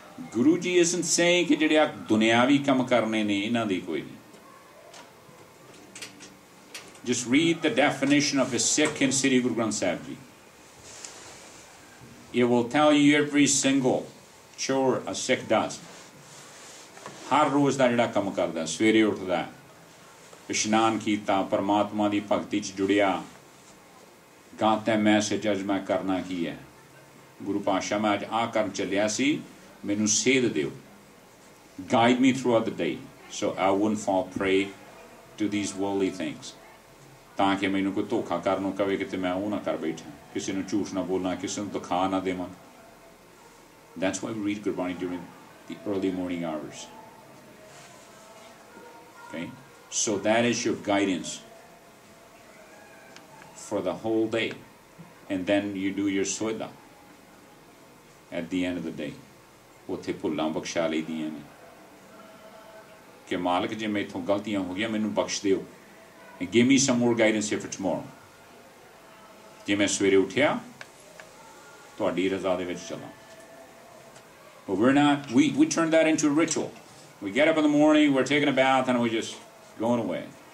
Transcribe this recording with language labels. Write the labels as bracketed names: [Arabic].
[Punjabi] Guru Ji isn't saying ਕਿ ਜਿਹੜੇ ਆ ਦੁਨਿਆਵੀ ਕੰਮ ਕਰਨੇ ਨੇ ਇਹਨਾਂ ਦੀ ਕੋਈ ਨਹੀਂ. [English] Just read the definition of a Sikh in Sri Guru Granth Sahib Ji. It will tell you every single chore a Sikh does. [Punjabi] ਹਰ ਰੋਜ਼ ਦਾ ਜਿਹੜਾ ਕੰਮ ਕਰਦਾ, ਸਵੇਰੇ ਉੱਠਦਾ, ਇਸ਼ਨਾਨ ਕੀਤਾ, ਪਰਮਾਤਮਾ ਦੀ ਭਗਤੀ 'ਚ ਜੁੜਿਆ, ਗਾਤਾ ਮੈਸੇਜ ਅੱਜ ਮੈਂ ਕਰਨਾ ਕੀ ਹੈ. ਗੁਰੂ ਪਾਤਸ਼ਾਹ ਮੈਂ ਅੱਜ ਆਹ ਕਰਨ ਚੱਲਿਆ ਸੀ, ਮੈਨੂੰ ਸੇਧ ਦਿਓ. [English] Guide me throughout the day so I wouldn't fall prey to these worldly things. [Punjabi] ਤਾਂ ਕਿ ਮੈਨੂੰ ਕੋਈ ਧੋਖਾ ਕਰਨ ਨੂੰ ਕਵੇ ਕਿ ਮੈਂ ਉਹ ਨਾ ਕਰ ਬੈਠਾ, ਕਿਸੇ ਨੂੰ ਝੂਠ ਨਾ ਬੋਲਾਂ, ਕਿਸੇ ਨੂੰ ਦਿਖਾ ਨਾ ਦੇਵਾਂ. [English] That's why we read Gurbani during the early morning hours. Okay? So that is your guidance for the whole day. And then you do your soida at the end of the day. [Punjabi] ਉੱਥੇ ਭੁੱਲਾਂ ਬਖਸ਼ਾ ਲਈਆਂ ਨੇ ਕਿ ਮਾਲਕ ਜੇ ਮੈਥੋਂ ਗਲਤੀਆਂ ਹੋ ਗਈਆਂ ਮੈਨੂੰ ਬਖਸ਼ ਦਿਓ. And give me some more guidance here for tomorrow. ਜੇ ਮੈਂ ਸਵੇਰੇ ਉੱਠਿਆ ਤੁਹਾਡੀ ਰਜ਼ਾ ਦੇ ਵਿੱਚ ਚੱਲਾਂ. [English] But we're not, we turn that into a ritual. We get up in the morning, we're taking a bath, and we're just going away.